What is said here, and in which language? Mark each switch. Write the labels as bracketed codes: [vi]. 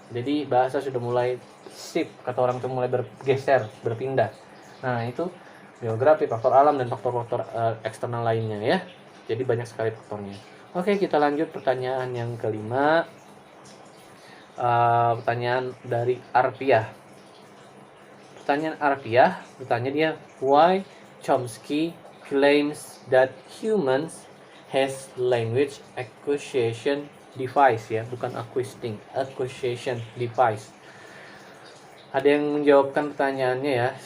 [id] Jadi bahasa sudah mulai shift, kata orang itu mulai bergeser, berpindah. Nah itu geografi, faktor alam, dan faktor-faktor eksternal lainnya ya. Jadi banyak sekali faktornya. Oke, kita lanjut pertanyaan yang kelima. Pertanyaan dari Arpiah. pertanyaan harfiah, bertanya dia, [en] why Chomsky claims that humans has language acquisition device, [id] ya, bukan [en] acquisition device. [id] Ada yang menjawabkan pertanyaannya, ya.